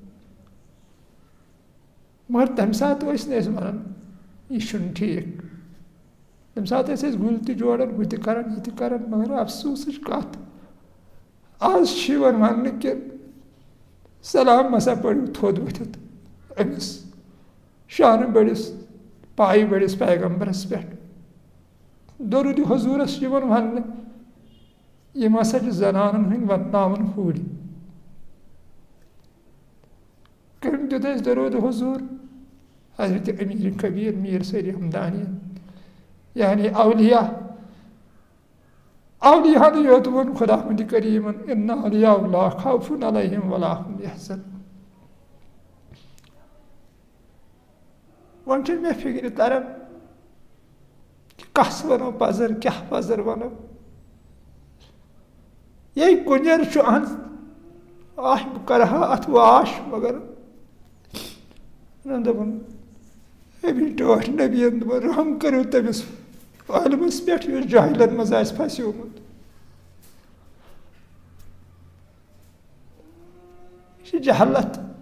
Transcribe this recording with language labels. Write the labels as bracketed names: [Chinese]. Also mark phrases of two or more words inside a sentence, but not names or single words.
[Kashmiri] مگر تمہِ ساتہٕ ٲسۍ نہٕ أسۍ ونان یہِ چھُنہٕ ٹھیٖک تمہِ ساتہٕ ٲسۍ أسۍ گُلۍ تہِ جوڑان ہُہ تہِ کران یہِ تہِ کران مگر افسوٗسٕچ کتھ آز چھِ یِوان وننہٕ کہِ سلام ہسا پٔرِو تھوٚد ؤتھِتھ أمِس شانہٕ بٔڑِس پایہِ بٔڑِس پیغمبرس پٮ۪ٹھ درود حضوٗرس چھِ یِوان وننہٕ یِم ہسا چھِ زنانن ہٕنٛدۍ ونناوان ہُرۍ کٔمۍ دیُت اَسہِ درود حضوٗر حضرت امیٖر کبیٖر میٖر سید ہمدانی یعنی اولیاہن یوت ووٚن خۄداوندِ کریٖمن [Arabic] اِنَّ اولیاء اللہ خوف علیہم ولا ہم یحزنون [Kashmiri] وۄنۍ چھُنہٕ مےٚ فِکرِ تران کہِ کس ونو پزر کیٛاہ پزر ونو یے کُنٮ۪ر چھُ اہن آہ بہٕ کرٕ ہا اتھ واش مگر دپان أمِس ٹٲٹھۍ نبیَن دوٚپُن رحم کٔرِو تٔمِس عالمس پٮ۪ٹھ یُس جاہلن منٛز آسہِ پھسیومُت یہِ چھِ جہلت